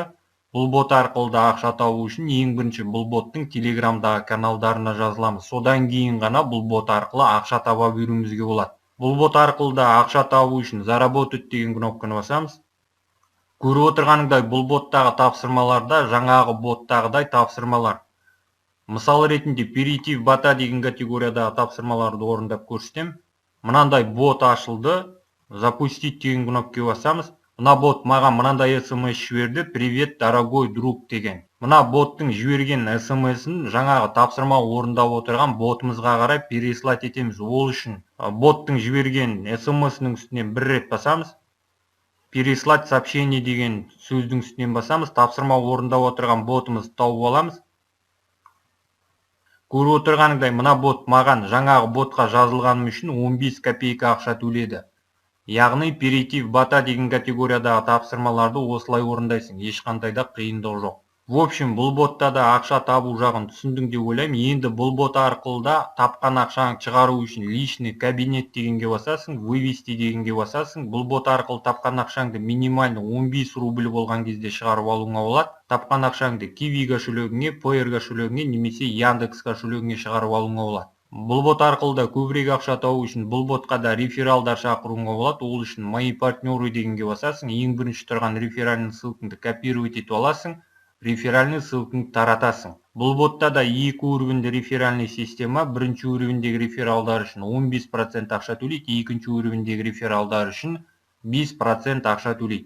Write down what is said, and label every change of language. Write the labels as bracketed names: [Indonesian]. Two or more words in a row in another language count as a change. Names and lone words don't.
[Kazakh] Бұл бот арқылы да ақша табу үшін ең бірінші бұл боттың Telegramдағы каналдарына жазыламыз. Содан кейін ғана бұл бот арқылы ақша таба беруімізге болады. Бұл бот арқылы да ақша табу үшін заработать деген кнопканы басамыз. Көріп отырғаныңдай бұл боттағы тапсырмаларда жаңағы боттағыдай тапсырмалар. Мысал ретінде [Russian] перейти в бота [Kazakh] деген категориядағы тапсырмаларды орындап көрсетем. Мынандай бот ашылды. Запустить деген кнопкаға басамыз. Мына бот маған мынандай смс жіберді: [Russian] "Привет, дорогой друг" деген. [Kazakh] Мына боттың жіберген смс-ін жаңағы тапсырма орындап отырған ботымызға қарай переслать етеміз. Ол үшін боттың жіберген смс-інің үстінен бір рет басамыз. [Russian] Переслать сообщение [Kazakh] деген сөздің үстінен басамыз. Тапсырма орындап отырған ботымызды тауып аламыз. Көріп отырғаныңдай мына бот маған жаңағы ботқа жазылғаным үшін 15 копейка ақша төледі. Яғни [Russian] перейти в бота [Kazakh] деген категориядағы тапсырмаларды осылай орындайсың. Ешқандай да қиындығы жоқ. [Russian] В общем, [Kazakh] бұл ботта да ақша табу жағын түсіндің деп ойлаймын. Енді бұл бот арқылы да тапқан ақшаны шығару үшін [Russian] личный кабинет [Kazakh] дегенге басасың, вывести дегенге басасың. Бұл бот арқылы тапқан ақшаңды минимально 15 рубль болған кезде шығарып алуыңа болады. Тапқан ақшаңды Kiwi кошелегіңе, Payeer кошелегіңе немесе Яндекс кошелегіңе шығарып алуыңа болады. Бұл бот арқылы да көбірек ақша табу үшін бұл ботқа да рефералдар шақыруыңа болады. Ол үшін [Russian] мои партнеры [Kazakh] дегенге басасың. Ең бірінші тұрған реферальный ссылкаңды копировать етіп аласың, реферальный ссылкаңды таратасың. Бұл ботта да екі уровеньді реферальный система. Бірінші уровеньдегі рефералдар үшін 15% ақша төлейді, екінші уровеньдегі рефералдар үшін 5% ақша төлейді.